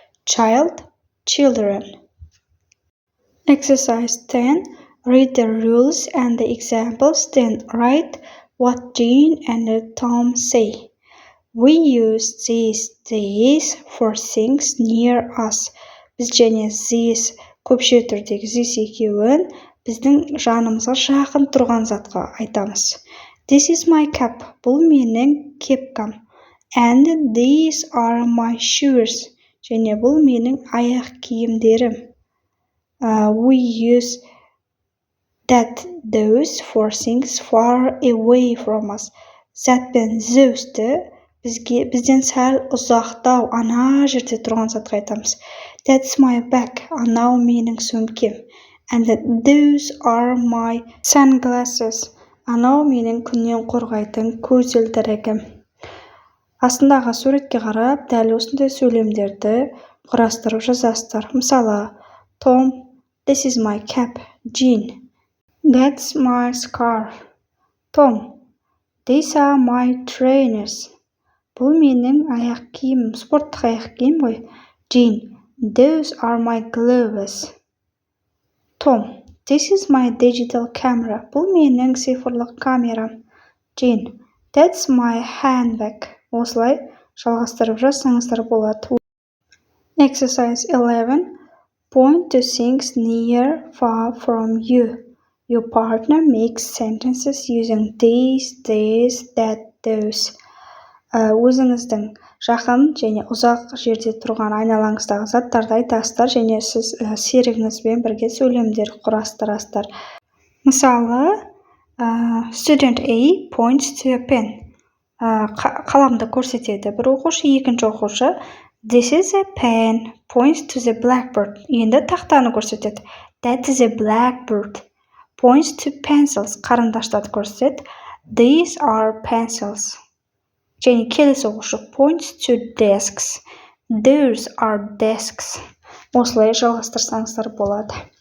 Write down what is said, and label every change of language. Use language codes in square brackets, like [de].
[en] child, children. Exercise 10. Read the rules and the examples, then write what Jean and Tom say. We use these for things near us. [kk] Біз және these көпше түрдегі this екеуін біздің жанымызға жақын тұрған затқа айтамыз. [en] This is my cap. [kk] Бұл менің кепкам. [en] And these are my shoes. [kk] Және бұл менің аяқ киімдерім. [en] We use that, those for things far away from us. [kk] That пен those'ді бізден сәл ұзақтау, ана жерде тұрған затқа айтамыз. [en] That's my bag. [kk] Анау менің сөмкем. [en] And those are my sunglasses. [kk] Анау менің күннен қорғайтын көзілдірігім. Астындағы суретке қарап, дәл осындай сөйлемдерді құрастырып жазасыздар. [en] Мысалы, Tom, this is my cap. Jean, that's my scarf. Tom, these are my trainers. [kk] Бұл менің аяқ киімім, спорттық аяқ киім ғой. [en] Jean, those are my gloves. Tom, this is my digital camera. [kk] Бұл менің цифрлық камерам. [en] Jean, that's my handbag. [kk] Осылай жалғастырып жазсаңыздар болады. [en] Exercise 11. Point to things near, far from you. Your partner makes sentences using these, that, those. [kk] Өзіңіздің жақын және ұзақ жерде тұрған айналаңыздағы заттарды айтасыздар және сіз серігіңізбен бірге сөйлемдер құрастырасыздар. [en] Мысалы, Student A points to a pen. [kk] Қаламды көрсетеді бір оқушы, екінші оқушы. [en] This is a pen, points to the blackboard. [kk] Енді тақтаны көрсетеді. [en] That is a blackboard. Points to pencils. [kk] Қарындаштарды көрсетеді. [en] These are pencils. [kk] Және келесі оқушы [en] points to desks. Those are desks. [kk] Осылай жалғастырсаңыздар болады.